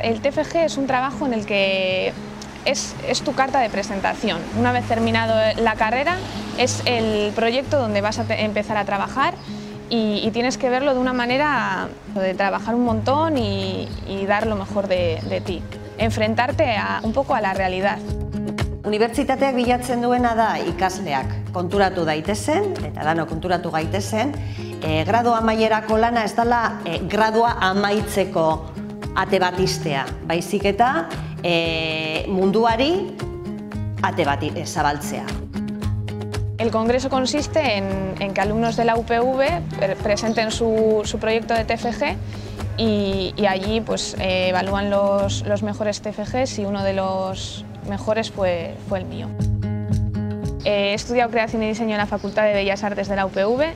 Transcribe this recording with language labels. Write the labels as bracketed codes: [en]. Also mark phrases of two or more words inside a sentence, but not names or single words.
[es] TFG es un trabajo en el que es tu carta de presentación. Una vez terminado la carrera, es el proyecto donde vas a empezar a trabajar y tienes que verlo de una manera de trabajar un montón y dar lo mejor de ti. Enfrentarte un poco a la realidad. [eu] Unibertsitateak bilatzen duena da ikasleak konturatu daitezen, eta dano konturatu gaitezen, gradua amaierako lana ez dela gradua amaitzeko ate bat ixtea, baizik eta munduari ate bat zabaltzea. [es] El congreso consiste en que alumnos de la UPV presenten su proyecto de TFG y allí pues, evalúan los mejores TFGs y uno de los mejores fue el mío. He estudiado creación y diseño en la Facultad de Bellas Artes de la UPV.